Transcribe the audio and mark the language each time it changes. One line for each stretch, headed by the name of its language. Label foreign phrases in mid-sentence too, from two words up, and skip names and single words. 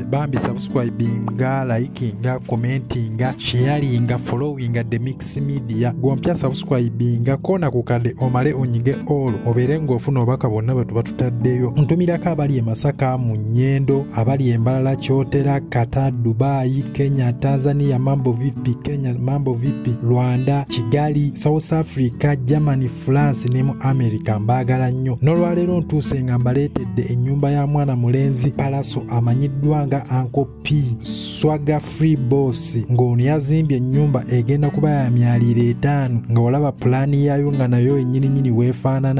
Ganda: Bambi subscribinga, likinga, commentinga, sharinga, followinga the Mix Media. Gwompya subscribinga kona ku kadde omale onyige all obeere ng'ofuna obubaka bwonna bwe tuba tutaddeyo. Ntumirako abali e Masaka, mu Nnyendo, abali e Mbalala, Kyotera, Kata, Dubai, Kenya, Tanzania,
Swahili: mambo vipi,
Ganda: Kenya,
Swahili: mambo vipi,
Ganda: Rwanda, Kigali, South Africa, Germany, France ne mu America mbaagala nnyo. N'olwaleero ntuuse nga mbaleetedde ennyumba ya mwana mulenzi Palaso amanyiddwa nga Uncle P Swagga Free Boss ng'ono yazimbye ennyumba egenda kuba ya myaliro 5 nga olaba pulaani yaayo nga nayo ennyininyini weefaanana.